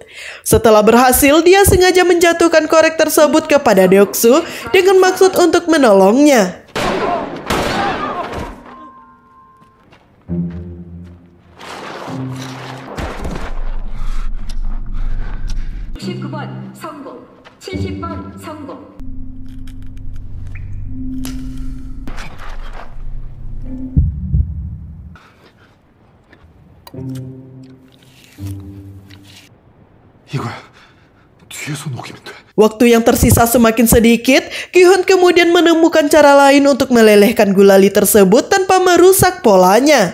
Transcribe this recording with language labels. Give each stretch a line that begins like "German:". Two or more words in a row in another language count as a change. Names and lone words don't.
Indonesian: Setelah berhasil, dia sengaja menjatuhkan korek tersebut kepada Deok-su dengan maksud untuk menolongnya.
Korean: 성공. 70번 성공. 이거야. 뒤에서 녹이면 돼.
Indonesian: Waktu yang tersisa semakin sedikit, Gi-hun kemudian menemukan cara lain untuk melelehkan gulali tersebut tanpa merusak polanya.